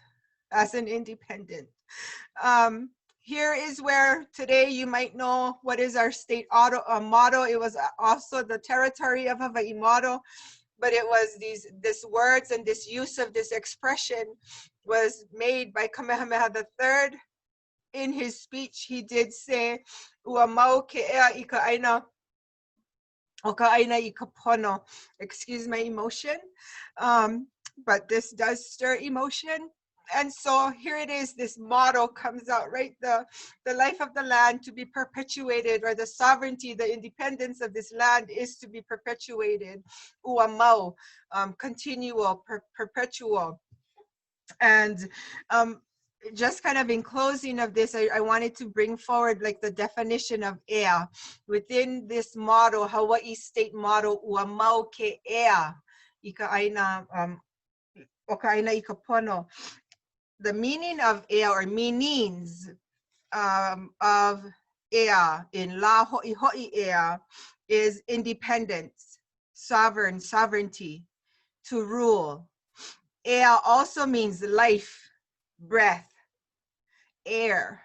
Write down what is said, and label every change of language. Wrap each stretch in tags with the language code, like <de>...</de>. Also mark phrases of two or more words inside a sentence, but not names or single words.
<en>Here is where today you might know what is our state motto. It was also the territory of Hawaii motto, but it was this words and this use of this expression was made by Kamehameha III in his speech, he did say,</en> <haw>"Ua mau ke ea I ka aina o ka aina I ka pono."</haw> <en>Excuse my emotion, but this does stir emotion. And so here it is, this motto comes out, right? The life of the land to be perpetuated, or the sovereignty, the independence of this land is to be perpetuated.</en> <haw>Ua mau,</haw> <en>continual, perpetual. And just kind of in closing of this, I wanted to bring forward like the definition of ea. Within this motto, Hawaii state motto,</en> <haw>ua mau ke ea, I ka aina, o ka aina I ka pono.</haw> <en>The meaning of ea, or meanings of ea in</en> <haw>la ho'i ho'i ea,</haw> <en>is independence, sovereignty, to rule. Ea also means life, breath, air.</en>